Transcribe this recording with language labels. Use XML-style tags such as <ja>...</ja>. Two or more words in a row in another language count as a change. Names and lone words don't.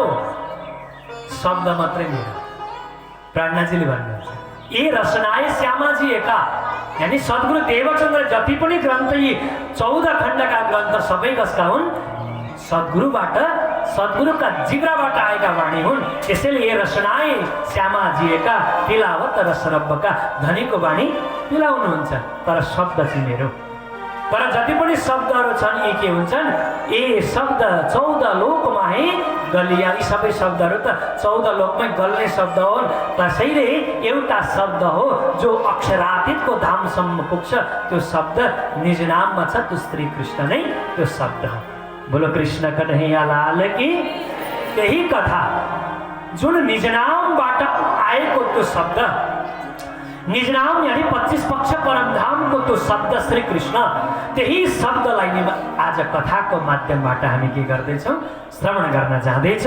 <ne>शब्द मात्रै मेरो। प्राणनाथजीले भन्नुहुन्छ</ne> <hi>ए रसनाए श्यामाजी एका,</hi> <ne>यानी सद्गुरु देवचन्द्र जति पनि ग्रन्थ, यी 14 खण्डका ग्रन्थ सबै कसका हुन्? सद्गुरुबाट, सद्गुरुका जिब्राबाट आएका वाणी हुन्।</ne> <hi>त्यसैले ए रसनाए श्यामाजी एका पिलावत रसरब्बका,</hi> <ne>धनीको वाणी पिलाउनुहुन्छ, तर शब्द चाहिँ मेरो। तर जति पनि शब्दहरू छन् यी के हुन्छन्?</ne> <hi>ए शब्द 14 लोकमा है गलिया।</hi> <ne>यी सबै शब्दहरू त 14 लोकमै गल्ने शब्द हुन्। त्यसैले एउटा शब्द हो जो अक्षरातीतको धामसम्म पुग्छ, त्यो शब्द निज नाममा छ, त्यो श्री कृष्ण नै त्यो शब्द हो।</ne> <hi>बोलो कृष्ण कन्हैया लाल की।</hi> <ne>त्यही कथा जुन निज नामबाट आएको त्यो शब्द, निज नाम यानी 25 पक्ष परमधामको त्यो शब्द श्री कृष्ण, त्यही शब्दलाई नै आज कथाको माध्यमबाट हामी के गर्दैछौँ? श्रवण गर्न जाँदैछौँ।</ne>